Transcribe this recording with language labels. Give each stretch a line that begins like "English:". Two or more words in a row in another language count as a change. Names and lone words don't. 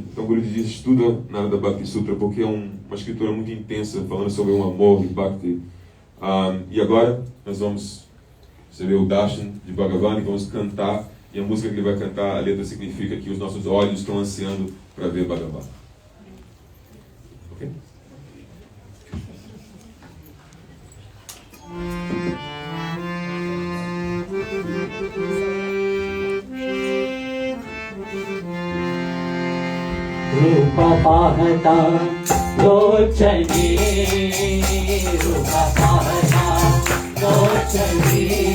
Portuguese: Então o Guruji diz, estuda Narada Bhakti Sutra, porque é uma escritura muito intensa, falando sobre um amor de Bhakti. E agora nós vamos receber o Darshan de Bhagavan e vamos cantar. E a música que ele vai cantar, a letra significa que os nossos olhos estão ansiando para ver Bhagavan. Okay?
Marathi: रूप पाहता लोचनी, रूप पाहता लोचनी,